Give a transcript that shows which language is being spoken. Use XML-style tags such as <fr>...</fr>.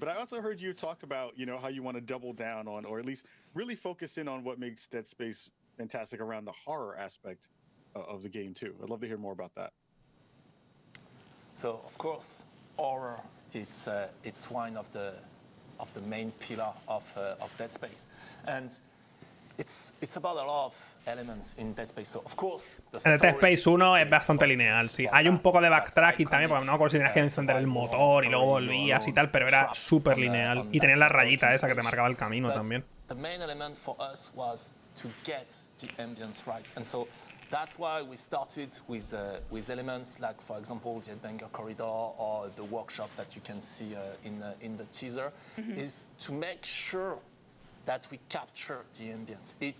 <en>But I also heard you talk about, how you want to double down on, or at least really focus in on what makes Dead Space fantastic around the horror aspect of the game too. I'd love to hear more about that. So, of course, horror, it's one of the main pillar of Dead Space. And it's about a lot of elements in Dead Space. So, of course,</en> <es>En el Dead Space 1 es bastante lineal, sí. Hay un poco de backtracking también, porque no me acuerdo si tenías que encender el motor y luego volvías y tal, pero era súper lineal. Y tenías la rayita esa que te marcaba el camino también.</es> <en>The main element for us was to get the ambience right, and so that's why we started with elements like, for example, the Headbanger Corridor or the workshop that you can see in the teaser, is to make sure that we capture the ambience.</en>